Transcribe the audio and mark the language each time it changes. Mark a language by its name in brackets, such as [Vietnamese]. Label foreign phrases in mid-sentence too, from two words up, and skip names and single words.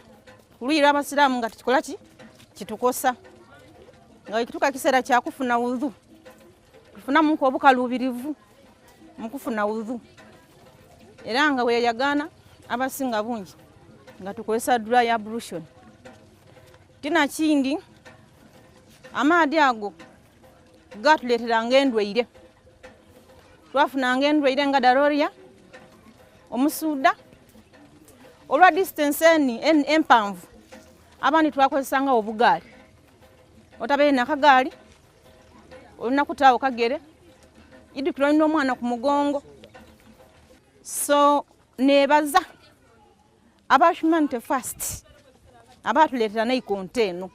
[Soga] Kulwira abasiraamu nga tukikola ki kitukosa nga kituka kiseera kya kufuna udhu tufunamu obukalubirivu mu kufuna udhu era nga weyayagana abasinga bungi nga tukozesa [English] dry ablution. [Soga] Tina kindi amaadhi ago gatuleeteranga endwaire. Twafunanga endwaire nga daloria, omusuuda, olwa distance empanvu abandi twakozesanga obugaali. Otabeere nakagaali olina kutaawo kagere idukira olina omwana ku mugongo. So nebaza aba Humanity First abatuleetera naikonto eno.